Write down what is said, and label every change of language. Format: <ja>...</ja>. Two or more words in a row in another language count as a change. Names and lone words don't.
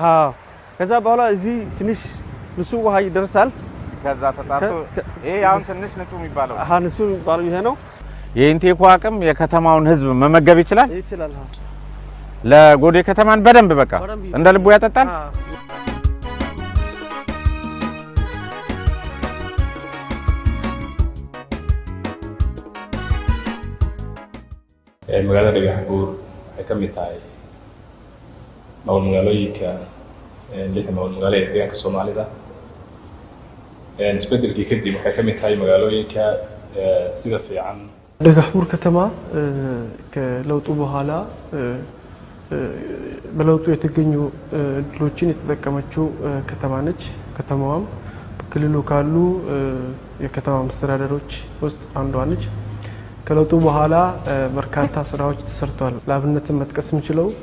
<am>ከዛ በኋላ እዚህ ትንሽ ንጹህ ውሃ ይደርሳል። ከዛ ተጣርቶ ይሄ አሁን ትንሽ ንጹህ የሚባለው ንጹህ የሚባለው ይሄ ነው። የኢንቴኩ አቅም የከተማውን ህዝብ መመገብ ይችላል። ይችላል። ለጎዴ ከተማን በደንብ በቃ እንደ ልቡ ያጠጣል።</am> <so>magaalada Dhagaxbuur waxay ka mid tahay magaalooyinka lixda magaalo ee deegaanka Soomaalida. isbedelkii kadib waxay ka mid tahay magaalooyinka sida fiican</so> <am>Dhagaxbuur ከተማ ከለውጡ በኋላ በለውጡ የተገኙ እድሎችን የተጠቀመችው ከተማ ነች። ከተማዋም በክልሉ ካሉ የከተማ መስተዳደሮች ውስጥ አንዷ ነች። ከለውጡ በኋላ በርካታ ስራዎች ተሰርተዋል። ለአብነትም መጥቀስ የምችለው</am>